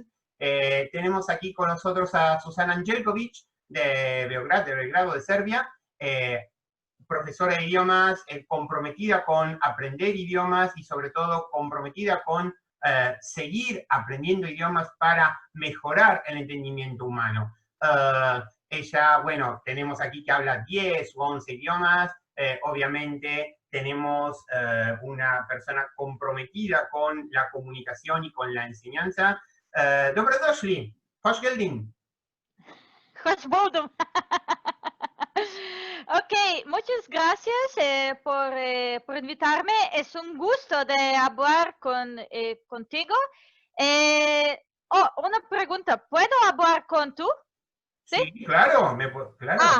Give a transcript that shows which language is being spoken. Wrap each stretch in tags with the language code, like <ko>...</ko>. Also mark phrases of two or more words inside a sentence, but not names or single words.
<es>Tenemos aquí con nosotros a Susana Angelkovic, de Belgrado, de Serbia, profesora de idiomas, comprometida con aprender idiomas y sobre todo comprometida con seguir aprendiendo idiomas para mejorar el entendimiento humano. Ella, bueno, tenemos aquí que habla 10 o 11 idiomas. Obviamente tenemos una persona comprometida con la comunicación y con la enseñanza.</es> <sr>Dobrodošli,</sr> <tr>hoş geldin. Hoş buldum.</tr> <es>Ok, muchas gracias por invitarme. Es un gusto de hablar contigo. Una pregunta. ¿Puedo hablar con tú? Sí, claro, claro.</es>